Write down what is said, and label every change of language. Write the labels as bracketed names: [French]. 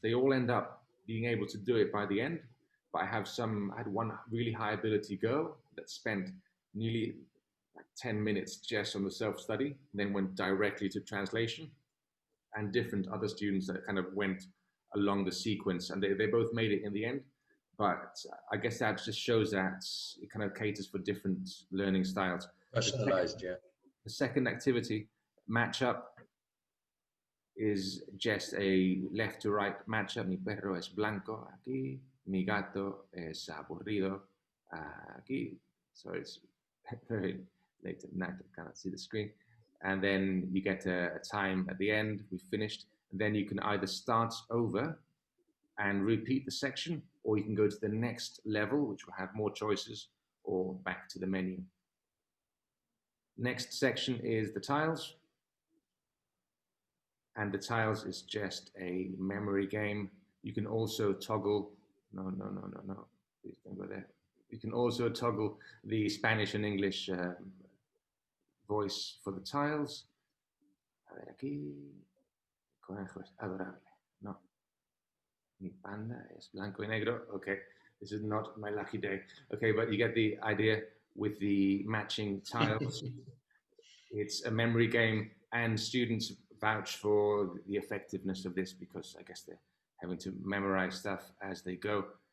[English] They all end up being able to do it by the end, but I had one really high ability girl that spent nearly 10 minutes just on the self-study, then went directly to translation, and different other students that kind of went along the sequence, and they both made it in the end. But I guess that just shows that it kind of caters for different learning styles. Personalized, yeah. The second activity, matchup, is just a left to right matchup. [Spanish] Mi perro es blanco aquí, mi gato es aburrido aquí. [English] So it's very late at night, I cannot see the screen. And then you get a time at the end, we've finished. And then you can either start over and repeat the section, or you can go to the next level, which will have more choices, or back to the menu. Next section is the tiles. And the tiles is just a memory game. You can also toggle, no, please don't go there. You can also toggle the Spanish and English voice for the tiles. [Spanish] A ver aquí, conejo es adorable. No, mi panda es blanco y negro. [English] Okay, this is not my lucky day. Okay, but you get the idea with the matching tiles. It's a memory game, and students vouch for the effectiveness of this because I guess they're having to memorize stuff as they go.